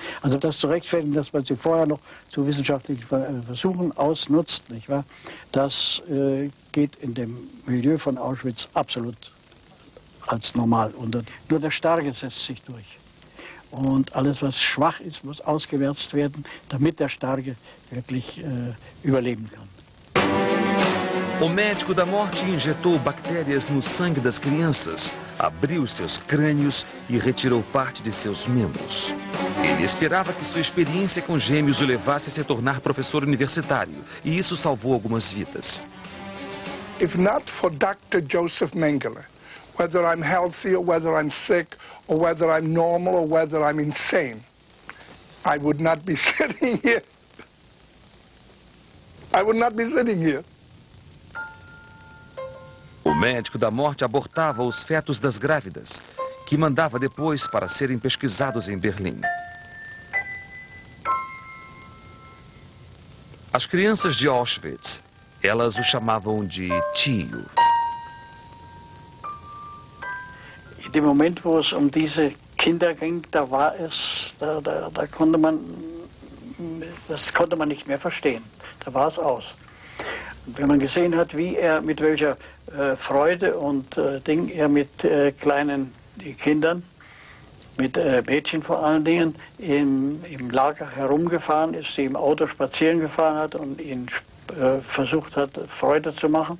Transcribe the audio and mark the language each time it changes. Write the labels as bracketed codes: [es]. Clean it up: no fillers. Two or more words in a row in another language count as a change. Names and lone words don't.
[de] Also das zu rechtfertigen, dass man sie vorher noch zu wissenschaftlichen Versuchen ausnutzt, nicht wahr? Das geht in dem Milieu von Auschwitz absolut als normal unter. Nur der Starke setzt sich durch. Und alles, was schwach ist, muss ausgewärzt werden, damit der Starke wirklich überleben kann. [pt] O médico da morte injetou bactérias no sangue das crianças, abriu seus crânios e retirou parte de seus membros. Ele esperava que sua experiência com gêmeos o levasse a se tornar professor universitário, e isso salvou algumas vidas. [en] If not for Dr. Joseph Mengele, whether I'm healthy or whether I'm sick or whether I'm normal or whether I'm insane, I would not be sitting here. I would not be sitting here. [pt] O médico da morte abortava os fetos das grávidas, que mandava depois para serem pesquisados em Berlim. As crianças de Auschwitz, elas o chamavam de tio. [de] In dem Moment, wo es diese Kinder ging, da konnte man, das konnte man nicht mehr verstehen. Da war es aus. Und wenn man gesehen hat, wie er mit welcher Freude und Ding er mit kleinen Kindern, mit Mädchen vor allen Dingen, im Lager herumgefahren ist, sie im Auto spazieren gefahren hat und ihnen versucht hat, Freude zu machen.